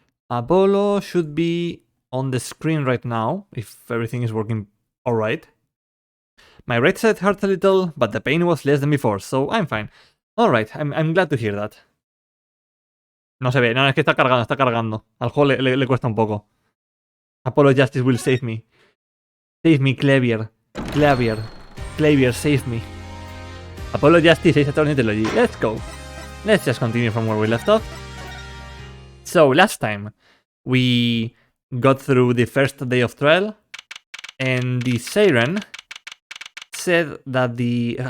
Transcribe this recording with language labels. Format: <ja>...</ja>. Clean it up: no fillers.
<en>Apollo should be on the screen right now, if everything is working alright. My right side hurt a little, but the pain was less than before, so I'm fine. Alright, I'm glad to hear that.</en> <es>No se ve, no, es que está cargando. Al juego le cuesta un poco.</es> <en>Apollo Justice will save me. Save me, Clavier, save me. Apollo Justice is a Trilogy. Let's go. Let's just continue from where we left off. So, last time, we got through the first day of trial, and the Siren said that the...</en>